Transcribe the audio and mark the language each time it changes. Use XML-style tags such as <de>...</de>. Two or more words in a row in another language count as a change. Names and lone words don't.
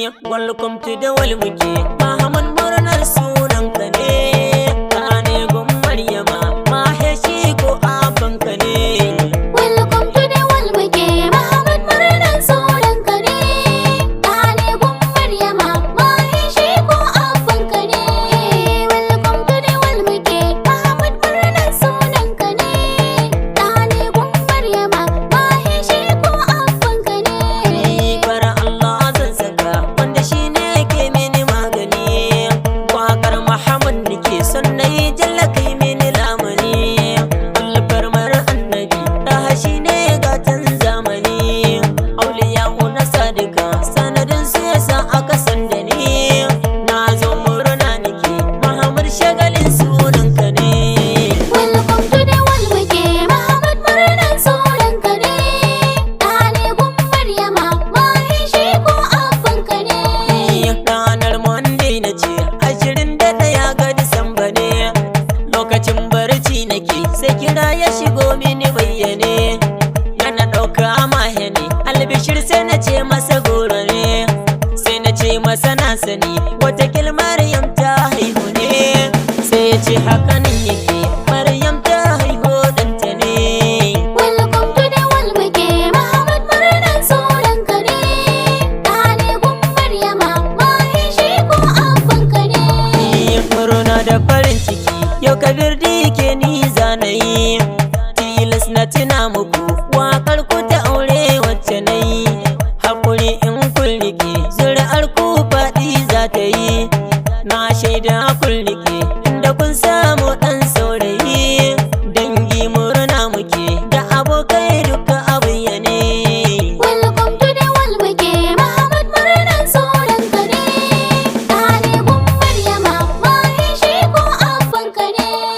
<en>Welcome to the world</en> <ha>muke, Muhammad murnar sunanka ne, ka ne gun Maryama, Mahe shi ko abin ka ne.</ha> <en>Welcome to the world</en> <ha>muke, Muhammad murnan sunan ka ne. Ɗa ne gun Maryama, mahi shi ko abban ka ne.</ha> <en>Welcome to the world</en> <ha>muke, Muhammad murnan sunan ka ne. Ɗa ne gun Maryama, mahi shi ko abban ka ne. Ni fara Allah zan saka, wanda shi ne ke mini magani. Waƙar Muhammad ne. Ke son na yi jalla kai mini lamuni. Alfarmar annabi, ɗaha shi ne gatan zamani. Auliya na sadika, sanadin su ya sa aka san da ni. Na zo murna nake, Muhammad shagalin sunanka ne.</ha> <en>Welcome to the world</en> <ha>muke, Muhammad murnan sunanka ne. Ɗa ne gun Maryama, mahin shi ko abbanka ne. Ranar Monday ce ashirin da ɗaya ga Disamba ne. Lokacin barci nake, sai kira ya shigo mini bayyane. Da na ɗauka mahe ne, albishir sai na ce masa goro ne. Sai na ce masa na sani, watakil Maryam ta haihu ne. Sai ya ce haka nan yake, Maryam ta haihu ɗanta ne.</ha> <en>Welcome to the world</en> <ha>muke, Muhammad murnan sunan ka ne. Ɗa ne gun Maryama, mahi shi ko abban ka ne. Murna da farin ciki, yau Kabir D K ni zanayi. Tilas na tuna muku, waƙar ku ta aure wacce nayi. Haƙuri in kun riƙe, zuri'ar ku faɗi za ta yi. Na shaida kun riƙe. Da kun samu ɗan saurayi, dangi murna muke, da abokai duka a bayyane.</ha> <en>Welcome to the world</en> <ha>muke, Muhammad murnan sauran ka ne. Ɗa ne gun Maryama, mahin shi ko abban ka ne.</ha>